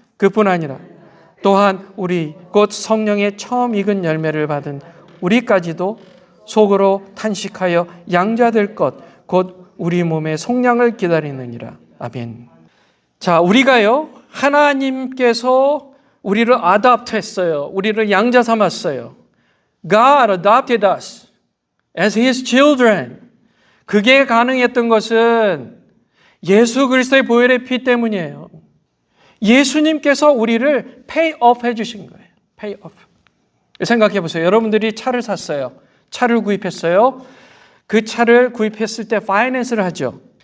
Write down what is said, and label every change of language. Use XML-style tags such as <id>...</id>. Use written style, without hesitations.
<ko>그뿐 아니라 또한 우리 곧 성령의 처음 익은 열매를 받은 우리까지도 속으로 탄식하여 양자될 것 곧 우리 몸의 속량을 기다리느니라. 아멘. 자, 우리가요, 하나님께서 우리를</ko> <en>adopt</en> <ko>했어요. 우리를 양자 삼았어요.</ko> <en>God adopted us as His children.</en> <ko>그게 가능했던 것은 예수 그리스도의 보혈의 피 때문이에요. 예수님께서 우리를</ko> <en>pay off</en> <ko>해주신 거예요.</ko> <en>pay off.</en> <ko>생각해 보세요. 여러분들이 차를 샀어요. 차를 구입했어요. 그 차를 구입했을 때 파이낸스를 하죠.</ko>